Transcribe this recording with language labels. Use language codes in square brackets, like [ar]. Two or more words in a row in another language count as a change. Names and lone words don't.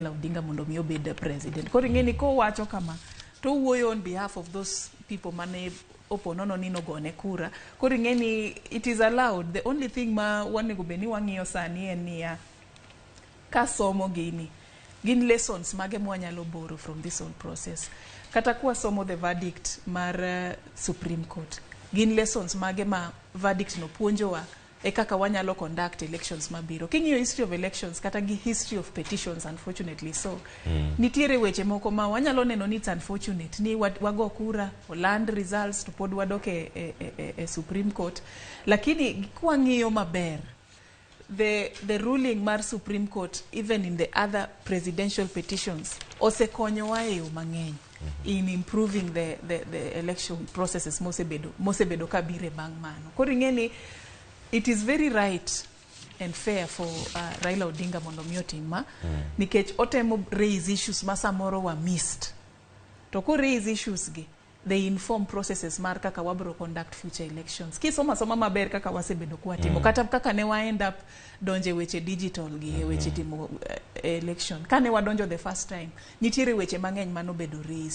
[luo] Odinga mondo mi obed president. Koro ing'eni ko wacho kama to wuoyo [en] on behalf of those people [luo] mane oponono ni nogone kura. Koro ing'eni [en] it is allowed. The only thing [luo] ma wanego beni wang'iyo sani en niya, ka somo gini gin lessons mage mwanyalo [en] borrow from this whole process. [luo] Kata kwa somo [en] the verdict [luo] mar Supreme Court, gin lessons mage ma verdict no puonjowa e kaka wanyalo [en] conduct elections [luo] mabiro. King'iyo [en] history of elections [luo] kata gi [en] history of petitions, [luo] unfortunately so nitiere weche moko ma wanyalo neno ni [en] it's unfortunate [luo] ni wago kura [en] land results [luo] to pod wadoke e Supreme Court, lakini kwa ng'iyo maber [en] the ruling [luo] mar Supreme Court [en] even in the other presidential petitions [luo] osekonyowa e yo mang'eny [en] in improving the election processes [luo] mosebedo kabire bang' mano. Koro ing'eni [en] it is very right and fair for [luo] Raila Odinga mondo mi otima nikech otemo [en] raise issues [luo] ma samoro wa missed. To ko [en] raise issues [luo] gi, [en] they inform processes [luo] mar kaka wabro [en] conduct future elections. [luo] Kisoma maber kaka wasebedo kwa timo kata kaka ne wa [en] end up [luo] donje weche digital gi weche timo election. [en] Kane wadonjo the first time, [luo] nitiere weche mang'eny mano bedo raise.